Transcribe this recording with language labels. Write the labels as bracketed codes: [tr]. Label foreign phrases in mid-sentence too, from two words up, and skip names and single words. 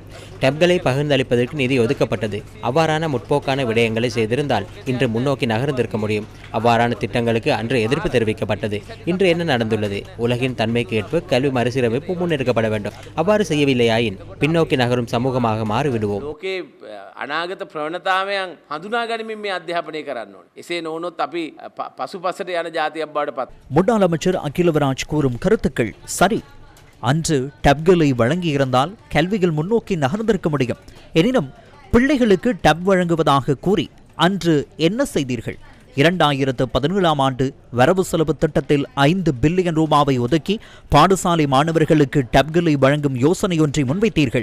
[ta] டெப்களை பகிர்ந்தளிப்பதற்கு நிதி ஒதுக்கப்பட்டது. அவ்வாறான முற்போக்கான விடயங்களை செய்திருந்தால் இன்று முன்னோக்கி நகர்ந்திருக்க முடியும். அவ்வாறான திட்டங்களுக்கு அன்று எதிர்ப்பு தெரிவிக்கப்பட்டது. இன்று என்ன நடந்துள்ளது? உலகின் தன்மைக்கு ஏற்ப கல்வி மறுசீரமைப்பு முன்னெடுக்கப்பட வேண்டும். அவ்வாறு செய்யவில்லையாயின் பின்னோக்கி நகரும் சமூகமாக மாறிவிடுவோம். [si] අනාගත ප්‍රවණතාවයන් හඳුනා ගනිමින් මේ අධ්‍යාපනය කරන්න ඕනේ. එසේ නොවුනොත් අපි පසුපසට යන ජාතියක් බවට පත්. [ta] முன்னாள் அமைச்சர் அகிலவிராஜ் கூறும் கருத்துக்கள் சரி. அன்று டப்களை வழங்கியிருந்தால் கல்வியில் முன்னோக்கி நகர்ந்திருக்க முடியும். எனினும் பிள்ளைகளுக்கு டப் வழங்குவதாக கூறி அன்று என்ன செய்தீர்கள்? 2017 ஆண்டு வரவு செலவு திட்டத்தில் 5 பில்லியன் ரூபாவை ஒதுக்கி பாடசாலை மாணவர்களுக்கு டப்களை வழங்கும் யோசனை ஒன்றை முன்வைத்தீர்கள்.